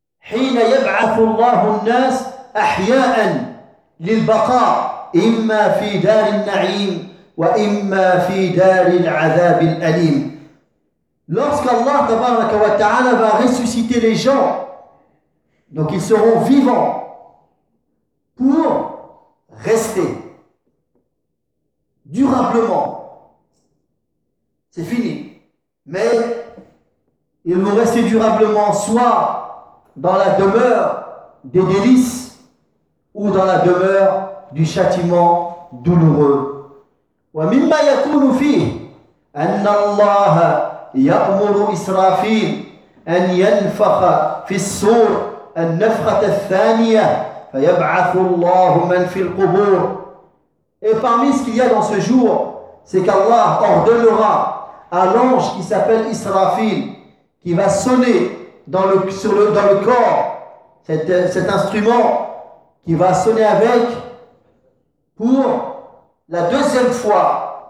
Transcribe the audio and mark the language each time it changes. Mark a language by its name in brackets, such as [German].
[Arabic] حين يبعث الله الناس أحياء للبقاء إما في دار النعيم وإما في دار العذاب الأليم. [French] Lorsqu'Allah tabaraka wa ta'ala va ressusciter les gens, donc ils seront vivants pour rester durablement. C'est fini. Mais ils vont rester durablement soit dans la demeure des délices ou dans la demeure du châtiment douloureux. [Arabic] ومما يكون فيه أن الله يأمر إسرافيل أن ينفخ في الصور النفخة الثانية فيبعث الله من في القبور. [French] Et parmi ce qu'il y a dans ce jour, c'est qu'Allah ordonnera à l'ange qui s'appelle Israfil, qui va sonner dans le corps, cet instrument qui va sonner avec pour la deuxième fois.